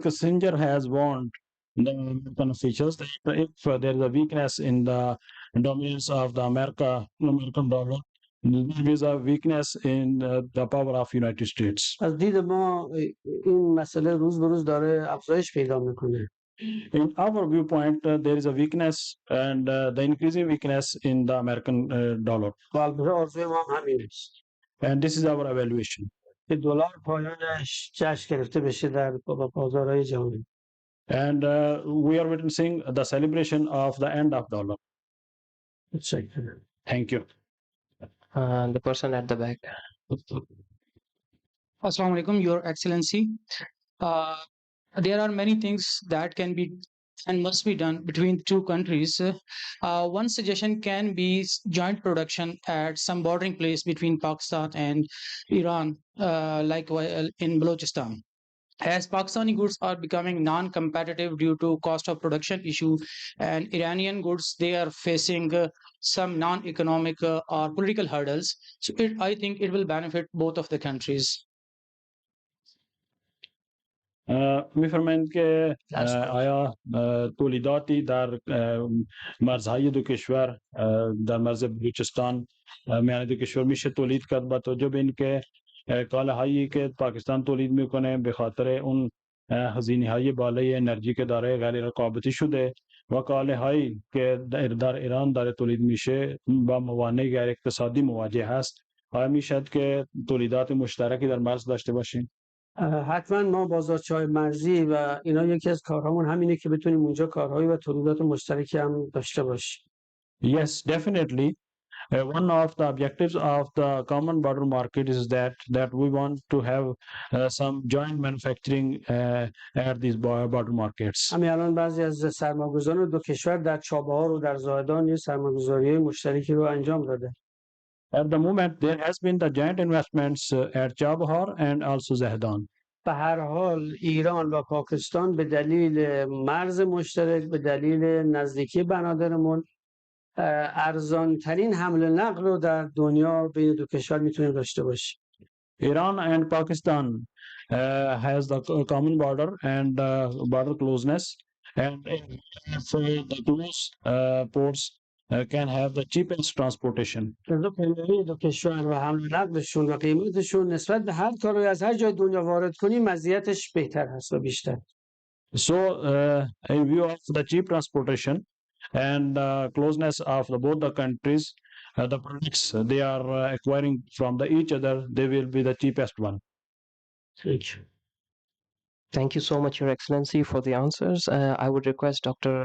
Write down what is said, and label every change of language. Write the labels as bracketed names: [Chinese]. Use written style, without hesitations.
[English] Kissinger has warned the American officials that if there is a weakness in the dominance of the American dollar, there is a weakness in the power of United States. [Persian] از دید ما این مسئله روز به روز داره افزایش پیدا میکنه. [English] In our viewpoint, there is a weakness and the increasing weakness in the American dollar. [Persian] و البته آرزوی ما هم همین است [English] And this is our evaluation. [Persian] که دلار پایانش جشن گرفته بشه در بازارهای جهانی. [English] And we are witnessing the celebration of the end of dollar. [Persian] متشکرم. [English] Thank you. The person at the back. Assalamu alaikum, Your Excellency. There are many things that can be and must be done between two countries. One suggestion can be joint production at some bordering place between Pakistan and Iran, like in Balochistan. As Pakistani goods are becoming non-competitive due to cost of production issue, and Iranian goods, they are facing some non-economic or political hurdles. So I think it will benefit both of the countries. [Persian] میفرمایند که آیا تولیداتی در مرزهای دو کشور در مرز بلوچستان میان دو کشور میشه تولید کرد با توجه به اینکه کالاهایی که پاکستان تولید میکنه به خاطر اون هزینه های بالای انرژی که داره غیر رقابتی شده و کالاهایی که در ایران داره تولید میشه با موانع غیر اقتصادی مواجه هست. آیا میشد که تولیدات مشترکی در مرز داشته باشیم؟ حتما ما بازارچه‌های مرزی و اینا یکی از کارهامون همینه که بتونیم اونجا کارهایی و تولیدات مشترکی هم داشته باشیم. [English] Yes, definitely. One of the objectives of the common border market is that we want to have some joint manufacturing at these border markets. [Persian] همین الان بعضی از سرمایه‌گذاران دو کشور در چابهار و در زاهدان یه سرمایه‌گذاری مشترکی رو انجام داده. [English] At the moment, there has been the joint investments at Chabahar and also Zahdan. [Persian] به هر حال ایران و پاکستان به دلیل مرز مشترک به دلیل نزدیکی بنادرمون ارزان ترین حمل و نقل رو در دنیا بین دو کشور میتونیم داشته باشیم. [English] Iran and Pakistan has the common border and border closeness, and the close ports can have the cheapest transportation. [Persian] دو کشور و حمل و نقلشون و قیمتشون نسبت به هر کاری از هر جای دنیا وارد کنیم مزیتش بهتر هست و بیشتر. [English] So, in view of the cheap transportation and the closeness of both the countries, the products they are acquiring from each other, they will be the cheapest one. Thank you so much, Your Excellency, for the answers. I would request Dr.